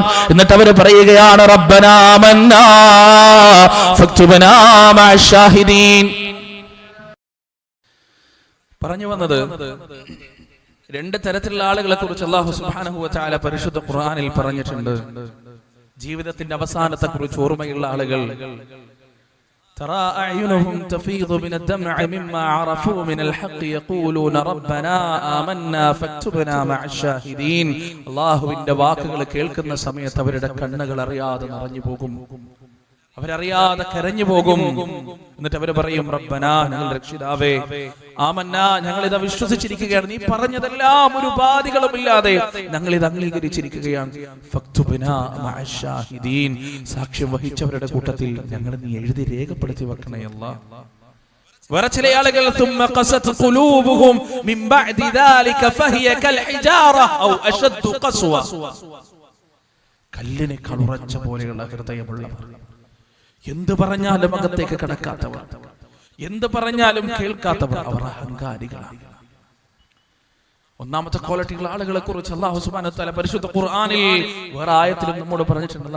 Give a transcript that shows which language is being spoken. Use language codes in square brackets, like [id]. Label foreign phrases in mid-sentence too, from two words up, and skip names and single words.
[ml] എന്നിട്ട് അവർ പറയുകയാണ് [ar] ربنا آمنا فاكتبنا مع الشاهدين. [ml] പറഞ്ഞു വന്നത്, രണ്ട് തരത്തിലുള്ള ആളുകളെ കുറിച്ച് അല്ലാഹു [ar] سبحانه وتعالى [ml] പരിശുദ്ധ ഖുർആനിൽ പറഞ്ഞിട്ടുണ്ട്. ജീവിതത്തിന്റെ അവസാനത്തെ കുറിച്ച് ഓർമ്മയുള്ള ആളുകൾ, [ar] ترى أعينهم تفيض من الدمع مما عرفوا من الحق يقولون ربنا آمنا فاكتبنا مع الشاهدين. [ml] അല്ലാഹുവിന്റെ വാക്കുകൾ കേൾക്കുന്ന സമയത്ത് അവരുടെ കണ്ണുകൾ അറിയാതെ നിറഞ്ഞു പോകും, അവരറിയാതെ കരഞ്ഞു പോകും. എന്നിട്ട് അവർ പറയും റബ്ബനാ, ഞങ്ങൾ രക്ഷിതാവേ, ആമന്നാ, ഞങ്ങൾ ഇത് വിശ്വസിച്ചിരിക്കുകയാണ്, നീ പറഞ്ഞതെല്ലാം ഒരു ബാധികളുമില്ലാതെ ഞങ്ങൾ ഇത് അംഗീകരിച്ചിരിക്കുകയാണ്. [ar] فاكتبنا مع الشاهدين, [ml] സാക്ഷ്യം വഹിച്ചവരുടെ കൂട്ടത്തിൽ ഞങ്ങൾ നീ എഴുതി രേഖപ്പെടുത്തി വെക്കണേ അല്ലാഹ്. വേറെ ചില ആളുകൾ [ar] ثم قست قلوبهم من بعد ذلك فهي كالحجارة أو أشد قسوة, [ml] കല്ലിനേക്കാൾ ഉറച്ച പോലെയുള്ള ഹൃദയമുള്ളവർ, എന്ത് പറഞ്ഞാലും അകത്തേക്ക് കടക്കാത്തവർ, എന്ത് പറഞ്ഞാലും കേൾക്കാത്തവർ, അവർ അഹങ്കാരികളാണ്. ഒന്നാമത്തെ ക്വാളിറ്റിയുള്ള ആളുകളെ കുറിച്ച് അല്ലാഹു [ar] سبحانه وتعالى [ml] പരിശുദ്ധ ഖുർആനിൽ വേറെ ആയത്തിലും നമ്മോട് പറഞ്ഞിട്ടുണ്ട്.